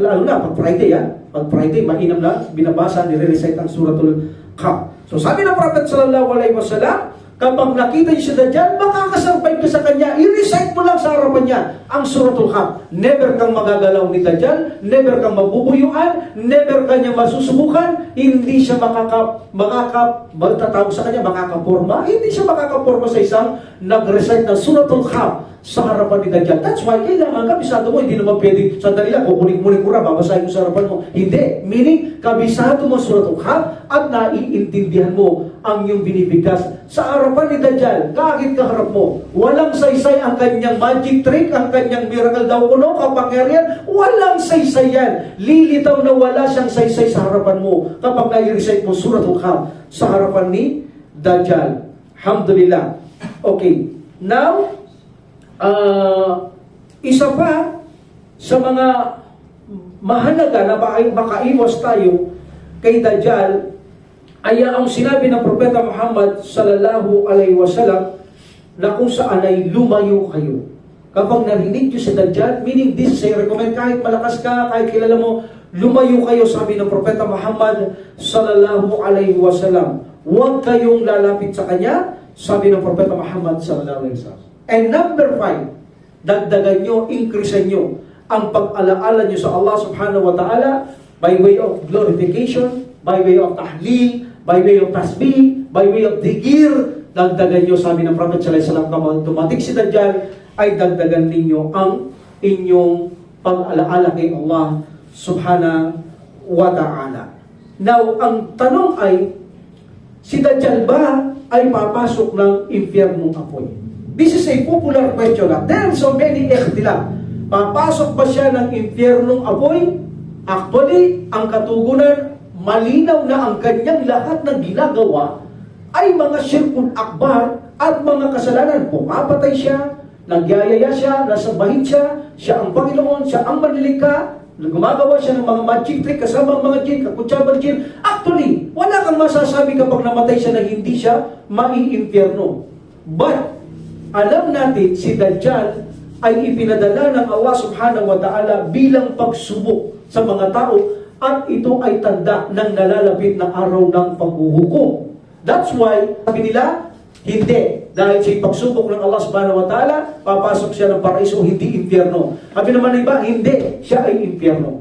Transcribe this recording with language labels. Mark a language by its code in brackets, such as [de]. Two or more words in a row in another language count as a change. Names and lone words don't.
[tl] Lalo na, pag Friday, pag Friday, mainam na, binabasa, nire-recite ang Suratul Kahf. So sabi ng Prophet [ar] صلى الله عليه وسلم, [tl] kapag nakita niyo si Dajjal, makakasampay ka sa kanya, i-recite mo lang sa harapan niya ang Suratul Kahf. Never kang magagalaw ni Dajjal, never kang mabubuyuan, never kanya masusubukan, hindi siya matatawag sa kanya, makakaporma, hindi siya makakaporma sa isang nag-recite ng Suratul Kahf sa harapan ni Dajjal. [en] That's why [tl] kailangan kabisado mo, hindi naman pwede, sandali lang, kukunik-kunik ko na, babasahin ko sa harapan mo. Hindi. Meaning, kabisado mo Suratul Kahf at naiintindihan mo ang iyong binibigkas sa harapan ni Dajjal. Kahit kaharap mo, walang saysay ang kanyang [en] magic trick, [tl] ang kanyang miracle daw kuno, kapangyarihan, walang saysay yan. Lilitaw na wala siyang saysay sa harapan mo kapag nai-recite mo Suratul Kahf sa harapan ni Dajjal. Alhamdulillah. Okay. Now, isa pa sa mga mahalaga na makaiwas tayo kay Dajjal ay ang sinabi ng Propeta Muhammad [ar] صلى الله عليه وسلم [tl] na kung saan ay lumayo kayo. Kapag narinig nyo si Dajjal, [en] meaning this [tl] ay recommend, kahit malakas ka, kahit kilala mo, lumayo kayo, sabi ng Propeta Muhammad [ar] صلى الله عليه وسلم. [tl] Huwag kayong lalapit sa kanya, sabi ng Propeta Muhammad [ar] صلى الله عليه وسلم. [en] And number 5, [tl] dagdagan nyo, increase nyo ang pag-alaala nyo sa [ar] الله سبحانه وتعالى [en] by way of glorification, by way of tahlil, by way of tasbih, by way of dhikr. [tl] Dagdagan nyo, sabi ng Prophet [ar] صلى الله عليه وسلم, [tl] kapag tumatik si Dajjal, ay dagdagan ninyo ang inyong pag-alaala kay [ar] الله سبحانه وتعالى. [tl] Now, ang tanong ay, si Dajjal ba ay papasok ng impyernong apoy? [en] This is a popular question. There are so many ikhtilaf. [tl] Papasok ba siya ng impyernong apoy? Actually, ang katugunan, malinaw na ang kanyang lahat ng ginagawa ay mga [ar] شرك أكبر [tl] at mga kasalanan. Pumapatay siya, nagyayaya siya, nasambahin siya, siya ang Panginoon, siya ang manlilikha, gumagawa siya ng mga [en] magic trick [tl] kasama ang mga jin, kakutsabang jin. Actually, wala kang masasabi kapag namatay siya na hindi siya mai-impyerno. But, alam natin si Dajjal ay ipinadala ng [ar] الله سبحانه وتعالى [tl] bilang pagsubok sa mga tao at ito ay tanda ng nalalapit na araw ng paghuhukom. [en] That's why, [tl] sabi nila, hindi. Dahil siya pagsubok ng [ar] الله سبحانه وتعالى, [tl] papasok siya ng paraiso, hindi impyerno. Sabi naman ng iba, hindi. Siya ay impyerno.